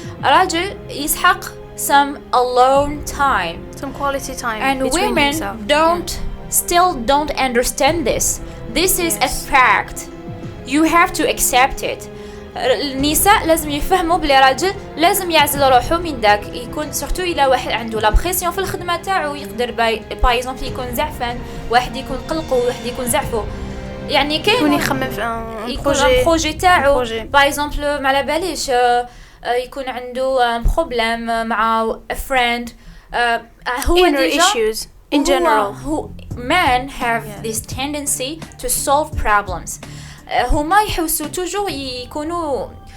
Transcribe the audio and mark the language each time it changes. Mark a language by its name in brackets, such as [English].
[Arabic] الراجل يسحق [English] some alone time, some quality time, and women still don't understand this. This is a fact. You have to accept it. [Arabic] النساء لازم يفهموا بلي راجل لازم يعزل روحو من داك، يكون سورتو الى واحد عنده لا بريسيون في الخدمه تاعو، يقدر باي اكزومبل يكون زعفان، واحد يكون قلقو، واحد يكون زعفو، يعني كاين يكون يخمم في بروجي تاعو باي اكزومبل ما على باليش يكون عنده بروبليم مع [English] a friend. [Arabic] هو [English] inner issues in general. Men have this tendency to solve problems. [Arabic] هما يحسوا توجور يكونوا